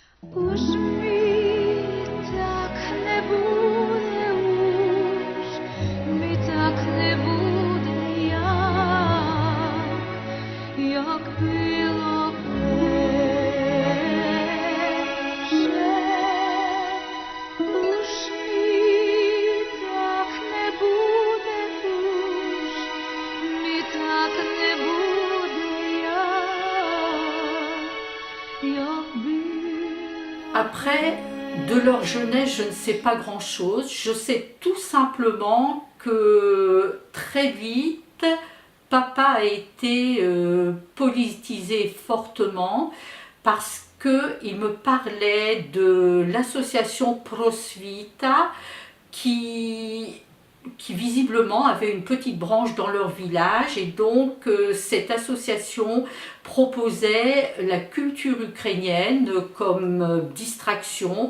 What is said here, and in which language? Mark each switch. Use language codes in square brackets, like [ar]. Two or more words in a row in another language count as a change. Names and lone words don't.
[cs] Už mi tak nebude, už mi tak nebude jak bylo pierwsze. Už mi tak nebude, už mi tak nebude jak bylo. [fr] Après, de leur jeunesse, je ne sais pas grand-chose. Je sais tout simplement que très vite, papa a été politisé fortement parce qu'il me parlait de l'association Prosvita qui visiblement avait une petite branche dans leur village, et donc cette association proposait la culture ukrainienne comme distraction.